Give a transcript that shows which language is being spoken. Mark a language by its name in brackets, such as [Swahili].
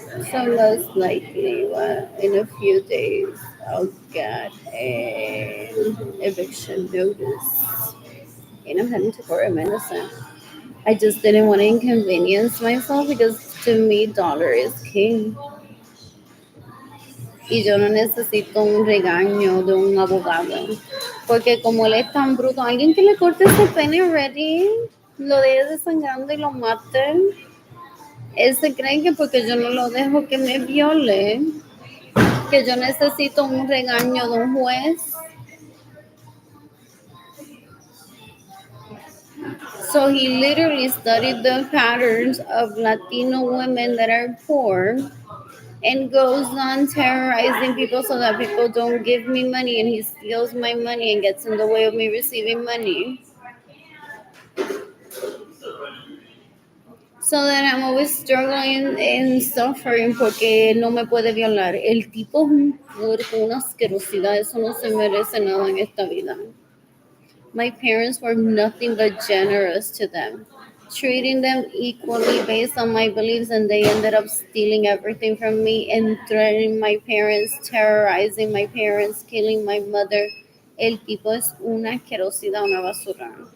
[English] So most likely, in a few days, I'll get an eviction notice. And I'm heading to court in medicine. I just didn't want to inconvenience myself because to me, dollar is king. [Spanish] Y yo no necesito un regaño de un abogado. Porque como él es tan bruto, alguien que le corte ese pene ready, lo deje desangrando y lo mate. Él se cree que porque yo no lo dejo que me viole, que yo necesito un regaño de un juez. [English] So he literally studied the patterns of Latino women that are poor and goes on terrorizing people so that people don't give me money, and he steals my money and gets in the way of me receiving money. So that I'm always struggling and suffering [Spanish] porque no me puede violar. El tipo es un puerco, una asquerosidad, eso no se merece nada en esta vida. [English] My parents were nothing but generous to them, treating them equally based on my beliefs, and they ended up stealing everything from me and threatening my parents, terrorizing my parents, killing my mother. [Spanish] El tipo es una asquerosidad, una basura.